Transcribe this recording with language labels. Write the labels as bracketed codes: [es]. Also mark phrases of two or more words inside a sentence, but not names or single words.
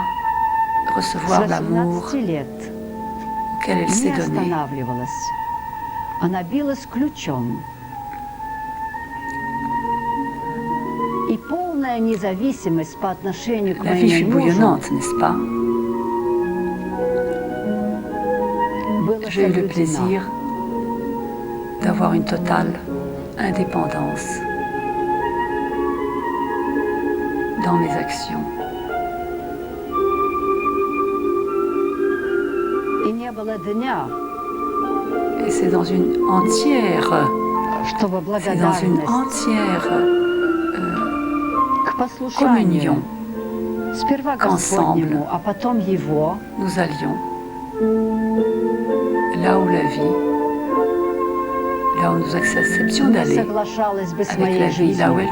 [ru] с [fr] recevoir l'amour [ru] 18 лет [fr] auquel elle [ru] не [fr] s'est donné. [ru] останавливалась. Она билась ключом. И полная независимость по отношению к [fr] La vie fut [ru] моему мужу [fr] bouillonnante, n'est-ce pas? [ru] была [fr] J'ai eu le [ru] соблюдена. [fr] plaisir d'avoir une totale indépendance dans mes actions. [ru] И не было дня, [fr] Et c'est dans une entière, [ru] чтобы [fr] c'est dans une [ru] благодарность [fr] entière [ru] к послушанию. [fr] communion [ru] Сперва [fr] qu'ensemble [ru] Господнему, а потом Его. [fr] nous allions là où la vie, là où nous acceptions [ru] Не [fr] d'aller [ru] соглашалась бы с [fr] avec la [ru] моей [fr] vie, là où [ru] жизнью.